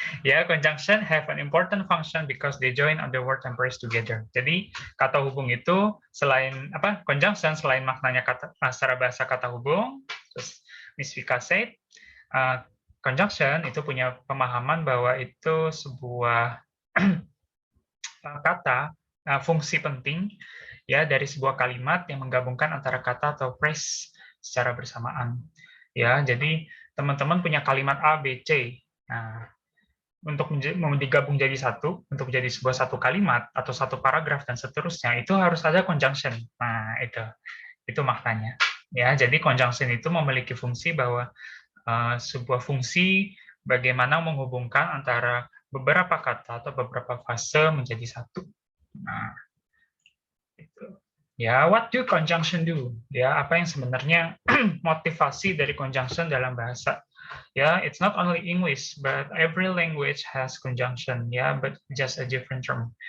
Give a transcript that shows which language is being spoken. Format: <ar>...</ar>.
<en>Ya, conjunction have an important function because they join other word and phrase together.</en> <id>Jadi, kata hubung itu selain apa? Conjunction selain maknanya secara bahasa kata hubung, terus Miss Vika said, conjunction itu punya pemahaman bahwa itu sebuah kata, fungsi penting ya dari sebuah kalimat yang menggabungkan antara kata atau phrase secara bersamaan. Ya, jadi teman-teman punya kalimat A, B, C. Nah, untuk digabung jadi satu, untuk menjadi sebuah satu kalimat atau satu paragraf dan seterusnya, itu harus ada conjunction. Nah, itu maknanya. Ya, jadi conjunction itu memiliki fungsi bahwa sebuah fungsi bagaimana menghubungkan antara beberapa kata atau beberapa fase menjadi satu. Nah, itu. Ya,</id> <en>what do conjunction do?</en> <id>Ya, apa yang sebenarnya motivasi dari conjunction dalam bahasa?</id> <en>Ya, it's not only English, but every language has conjunction. Ya, but just a different term.</en>